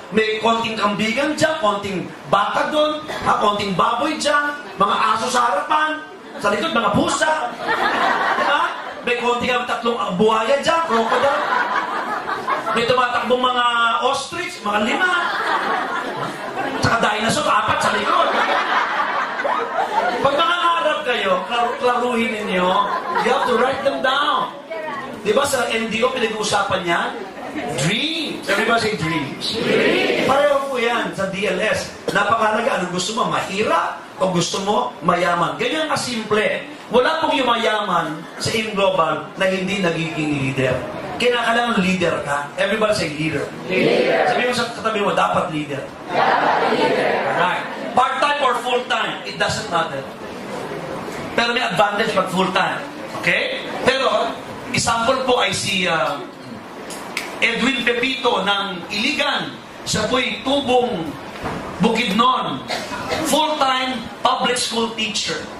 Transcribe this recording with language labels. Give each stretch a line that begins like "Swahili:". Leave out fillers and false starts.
Filipino: May konting kambigan dyan, konting baka doon, konting baboy dyan, mga aso sa harapan, sa likod, mga pusa. Diba? May konting tatlong buhaya dyan, crocodile. May tumatakbong mga ostrich, mga 5. Tsaka dinosaur, 4 sa likod. Pag nangangarap kayo, klaruhin ninyo,
English: you have to write them down.
Filipino: Diba sa NDO, pinag-uusapan yan? Dreams.
English: Everybody say dreams.
Filipino: Pareho po yan sa DLS. Napakalaga. Anong gusto mo? Mahirap? O gusto mo? Mayaman? Ganyan kasimple. Wala pong yumayaman sa In Global na hindi nagiging leader. Kinakailangan leader ka.
English: Everybody say leader.
Filipino: Leader. Sabi mo sa katabi mo, dapat leader. Dapat leader. Alright.
English: Part-time or full-time, it doesn't matter.
Filipino: Pero may advantage pag full-time. Okay? Pero, example po ay si Edwin Pepito ng Iligan. Siya po'y tubong Bukidnon.
English: Full-time public school teacher.